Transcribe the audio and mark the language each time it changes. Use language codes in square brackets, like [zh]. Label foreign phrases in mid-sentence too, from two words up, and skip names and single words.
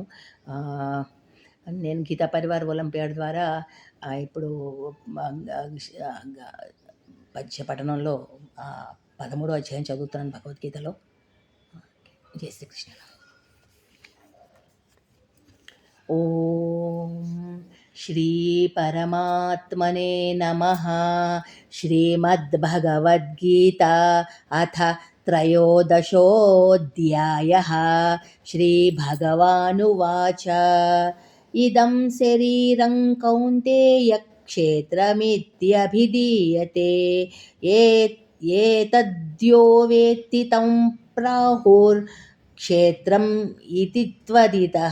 [te] ఆహ్, నేను గీతా పరివార్ ఒలింపియాడ్ ద్వారా ఇప్పుడు పద్య పఠనంలో 13వ అధ్యాయం చదువుతున్నాను భగవద్గీతలో. [sa] జై శ్రీకృష్ణ. ఓం శ్రీ పరమాత్మనే నమః. శ్రీమద్భగవద్గీతా అథ त्रयोदशोऽध्यायः. श्रीभगवानुवाच इदं शरीरं कौन्तेय क्षेत्रमित्यभिधीयते। एतद्यो वेत्ति तं प्राहुर्क्षेत्रम् इति त्वदितः।